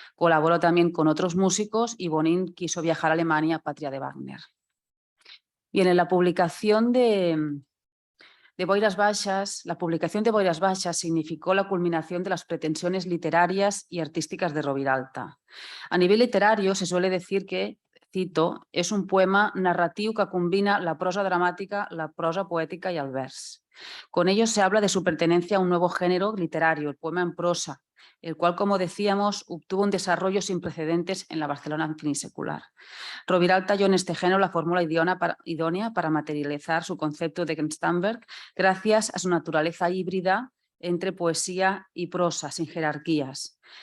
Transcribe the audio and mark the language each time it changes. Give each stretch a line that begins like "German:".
Spanish: Colaboró también con otros músicos y Bonin quiso viajar a Alemania, patria de Wagner. Bien, en la publicación de Boires Baixas, la publicación de Boires Baixas significó la culminación de las pretensiones literarias y artísticas de Rubiralta. A nivel literario se suele decir que, cito,
Catalan: és un poema narratiu que combina la prosa dramàtica, la prosa poètica y el vers.
Spanish: Con ello se habla de su pertenencia a un nuevo género literario, el poema en prosa, el cual, como decíamos, obtuvo un desarrollo sin precedentes en la Barcelona finisecular. Rubiralta halló en este género la fórmula idónea para materializar su concepto de Genstanberg gracias a su naturaleza híbrida entre poesía y prosa, sin jerarquías.